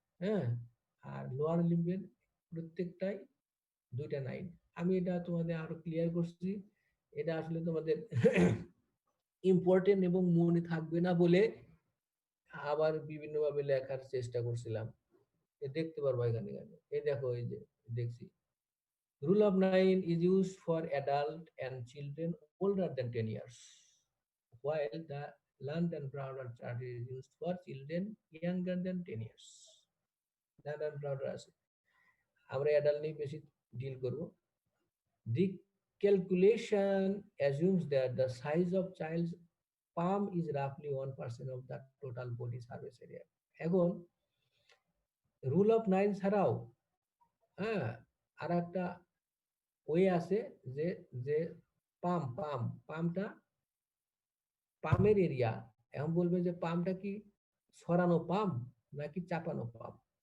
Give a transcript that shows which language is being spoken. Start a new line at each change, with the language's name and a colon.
Bangla: হ্যাঁ, আর লোয়ার লিম্বের প্রত্যেকটাই দুইটা 9। আমি এটা তোমাদের আরো ক্লিয়ার করছি। এটা আসলে তোমাদের ইম্পর্টেন্ট এবং মনে থাকবে না বলে আবার বিভিন্ন ভাবে লেখার চেষ্টা করছিলাম। দেখতে পারবো এখানে, এই দেখো, এই যে দেখছি,
English: Rule of 9 is used for adult and children older than 10 years, while the Lund and Browder chart is used for children younger than 10 years.
Bangla: Lund and Browder আছে, আমরা অ্যাডাল্ট নিয়ে বেশি ডিল করব।
English: The calculation assumes that the size of child's palm is roughly 1% of the total body surface area.
Bangla: এখন rule of 9 ছাড়াও, হ্যাঁ, আর একটা way আছে, যে যে পামটা, পামের এরিয়া। এখন বলবে যে পামটা কি সরানো পাম নাকি চাপানো পাম?